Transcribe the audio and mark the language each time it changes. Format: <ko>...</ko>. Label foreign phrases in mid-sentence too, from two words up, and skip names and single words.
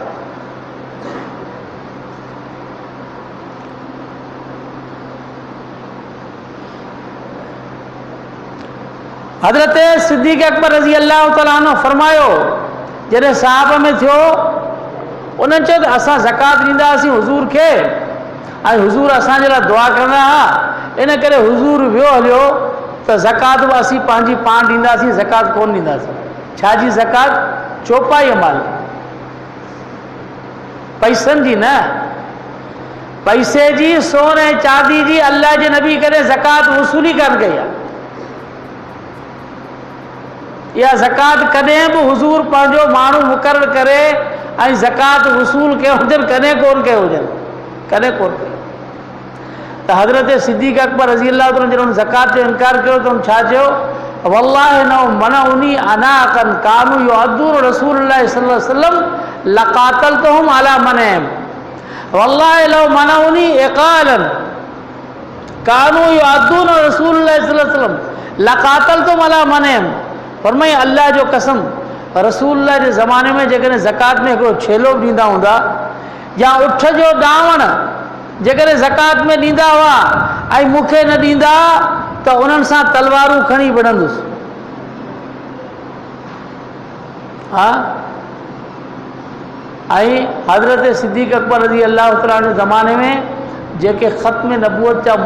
<sd>हज़रत सिद्दीक़ अकबर</sd> <ar>رضي الله تعالى عنه</ar> <sd>फरमायो, जॾहिं साहब में थियो, उन्हनि चयो त असां ज़कात ॾींदासीं हुज़ूर खे, ऐं हुज़ूर असांजे लाइ दुआ कंदा हुआ, इन करे हुज़ूर वियो हलियो त ज़कात बि असीं पंहिंजी पाण ॾींदासीं, ज़कात कोन ॾींदासीं। छा जी ज़कात? चौपाई माल, पैसनि जी न। पैसे जी सोने चांदी जी अल्लाह जे नबी करे ज़कात वसूली कर गया या ज़कात कदें भी हुजूर पंहिंजो माण्हू मुक़रर करे ऐं ज़कात वसूल कयो हुजनि कदें कोन कयो हुजनि कदें कोन कयो त हज़रत सिद्दीक़ अकबर</sd> <ar>رضي الله تعالى</ar> <sd>जॾहिं ज़कात जो इनकार कयो त हुन छा चयो</sd> <ar>والله ن منعوني عناقا كانوا يؤدون رسول الله صلى الله عليه وسلم لقاتلتهم على منعهم والله لو منعوني عقالا كانوا يؤدون رسول الله صلى الله عليه وسلم لقاتلتهم على منعهم</ar> <sd>फरमाई अल्लाह जो कसम रसूलुल्लाह जे ज़माने में जेकॾहिं ज़कात में हिकिड़ो छेलो बि ॾींदा हूंदा या उठ जो ॾावण जेकॾहिं ज़कात में ॾींदा हुआ ऐं मूंखे न ॾींदा त उन्हनि सां तलवारूं खणी विढ़ंदुसि हा ऐं हज़रत सिद्दीक़ अकबर</sd> <ar>رضي الله تعالى</ar> <sd>जे ज़माने में जेके ख़त्म नबूवत जा</sd>